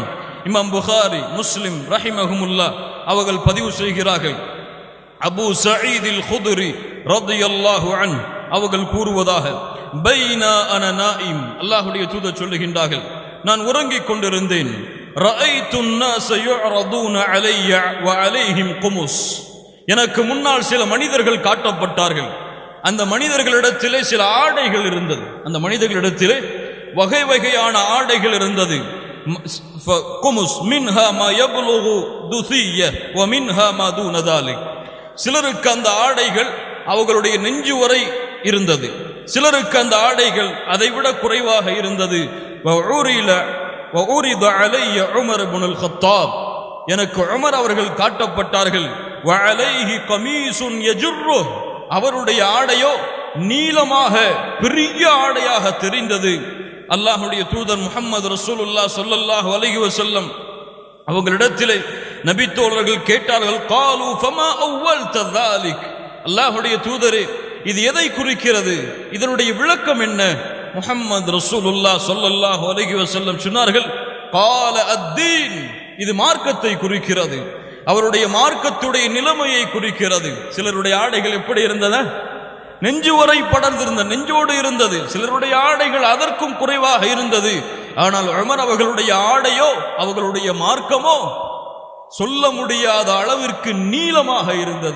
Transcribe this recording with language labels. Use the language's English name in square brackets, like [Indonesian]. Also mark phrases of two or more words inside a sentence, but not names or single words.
[Tamil] இமாம் புகாரி முஸ்லிம் ரஹிமஹுமுல்லாஹ் அவர்கள் பதிவு செய்கிறார்கள். அபூ சயீதில் குத்ரி [Arabic] رضي الله عنه [Tamil] அவர்கள் கூறுவதாக, [Arabic] بينا أنا نائم, [Tamil] அல்லாஹ்வுடைய தூதர் சொல்லுகின்றார்கள், நான் உறங்கிக் கொண்டிருந்தேன். [Arabic] ரஅய்து الناس يعرضون علي وعليهم قمص, [Tamil] எனக்கு முன்னால் சில மனிதர்கள் காட்டப்பட்டார்கள். அந்த மனிதர்களிடத்திலே சில ஆடைகள் இருந்தது. அந்த மனிதர்களிடத்திலே வகை வகையான ஆடைகள் இருந்தது. [Arabic] قمص منها ما يبلغ الثدي و منها ما دون ذلك, [Tamil] சிலருக்கு அந்த ஆடைகள் அவர்களுடைய நெஞ்சு வரை இருந்தது, சிலருக்கு அந்த ஆடைகள் அதைவிட குறைவாக இருந்தது. [Arabic] وعرض علي عمر بن الخطاب, [Tamil] எனக்கு உமர் அவர்கள் காட்டப்பட்டார்கள். [Arabic] وعليه قميص يجره, [Tamil] அவருடைய ஆடையோ நீளமாக பெரிய ஆடையாக தெரிந்தது. அல்லாஹ்வுடைய தூதர் முஹம்மது ரசூலுல்லாஹ் [Arabic] صلى الله عليه وسلم [Tamil] அவர்களிடத்திலே நபித்தோழர்கள் கேட்டார்கள், [Arabic] قالوا فما اولت ذلك, [Tamil] அல்லாஹ்வுடைய தூதரே இது எதை குறிக்கிறது, இதனுடைய விளக்கம் என்ன? முஹம்மது ரசூலுல்லாஹ் [Arabic] صلى الله عليه وسلم [Tamil] சொன்னார்கள், [Arabic] قال الدين, [Tamil] இது மார்க்கத்தை குறிக்கிறது, அவருடைய மார்க்கத்துடைய நிலைமையை குறிக்கிறது. சிலருடைய ஆடைகள் எப்படி இருந்தது? நெஞ்சு வரை படர்ந்திருந்த, நெஞ்சோடு இருந்தது. சிலருடைய ஆடைகள் அதற்கும் குறைவாக இருந்தது. ஆனால் உமர் அவர்களுடைய ஆடையோ அவர்களுடைய மார்க்கமோ சொல்ல முடியாத அளவிற்கு நீளமாக இருந்தது.